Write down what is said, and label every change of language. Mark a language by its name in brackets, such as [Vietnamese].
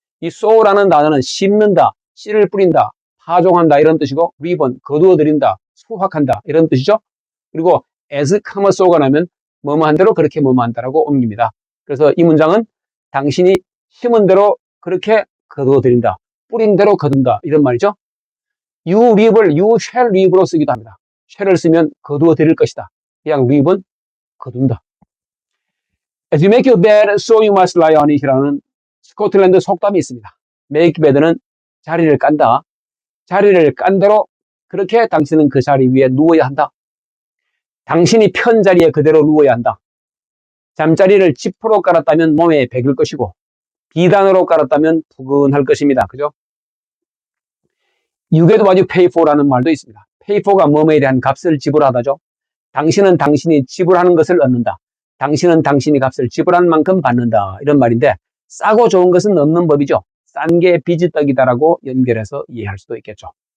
[Korean] 이 sow라는 단어는 심는다, 씨를 뿌린다, 파종한다 이런 뜻이고 reap은 거두어들인다, 수확한다 이런 뜻이죠. 그리고 as, so가 나면 뭐뭐한 대로 그렇게 뭐뭐한다라고 옮깁니다. 그래서 이 문장은 당신이 심은 대로 그렇게 거두어들인다. 뿌린 대로 거둔다. 이런 말이죠. [English] You reap을 you shall reap으로 [Korean] 쓰기도 합니다. shall을 쓰면 거두어 드릴 것이다. 그냥 reap은 거둔다. [English] As you make your bed, so you must lie on it이라는 [Korean] 스코틀랜드 속담이 있습니다. make bed는 자리를 깐다. 자리를 깐 대로 그렇게 당신은 그 자리 위에 누워야 한다. 당신이 편 자리에 그대로 누워야 한다. 잠자리를 지프로 깔았다면 몸에 배길 것이고 비단으로 깔았다면 푸근할 것입니다. 그죠? [English] You get what you pay for라는 [Korean] 말도 있습니다. pay for가 뭐뭐에 대한 값을 지불하다죠. 당신은 당신이 지불하는 것을 얻는다. 당신은 당신이 값을 지불한 만큼 받는다. 이런 말인데 싸고 좋은 것은 없는 법이죠. 싼 게 비지떡이다라고 연결해서 이해할 수도 있겠죠.